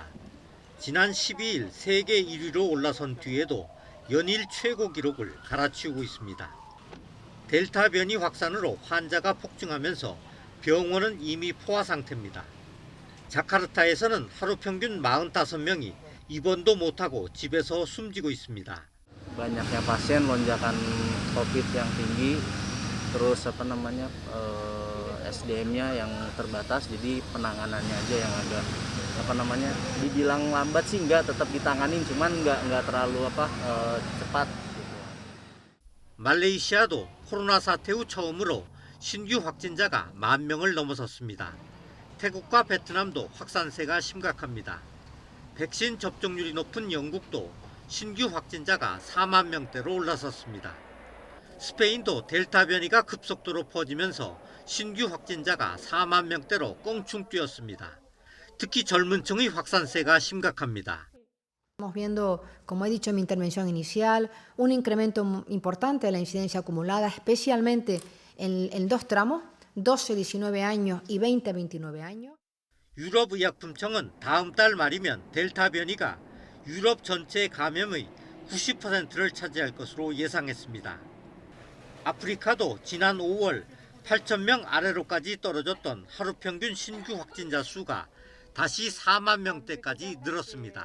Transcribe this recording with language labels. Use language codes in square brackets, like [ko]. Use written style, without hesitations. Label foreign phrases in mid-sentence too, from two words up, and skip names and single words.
[ko] 지난 12일 세계 1위로 올라선 뒤에도 연일 최고 기록을 갈아치우고 있습니다. 델타 변이 확산으로 환자가 폭증하면서 병원은 이미 포화 상태입니다. 자카르타에서는 하루 평균 45명이 입원도 못하고 집에서 숨지고 있습니다. [id] Banyaknya pasien, lonjakan COVID yang tinggi, terus SDM-nya yang terbatas, jadi penanganannya aja yang agak dibilang lambat sih enggak, tetap ditanganin, cuman enggak terlalu cepat. [ko] 말레이시아도 코로나 사태 후 처음으로 신규 확진자가 1만 명을 넘어섰습니다. 태국과 베트남도 확산세가 심각합니다. 백신 접종률이 높은 영국도 신규 확진자가 4만 명대로 올라섰습니다. 스페인도 델타 변이가 급속도로 퍼지면서 신규 확진자가 4만 명대로 껑충 뛰었습니다. 특히 젊은 층의 확산세가 심각합니다. [es] Estamos viendo, como he dicho en mi intervención inicial, un incremento importante de la incidencia acumulada, especialmente en dos tramos, 12-19 años y 20-29 años. [ko] 유럽의약품청은 다음 달 말이면 델타 변이가 유럽 전체 감염의 90%를 차지할 것으로 예상했습니다. 아프리카도 지난 5월 8,000명 아래로까지 떨어졌던 하루 평균 신규 확진자 수가 다시 4만 명대까지 늘었습니다.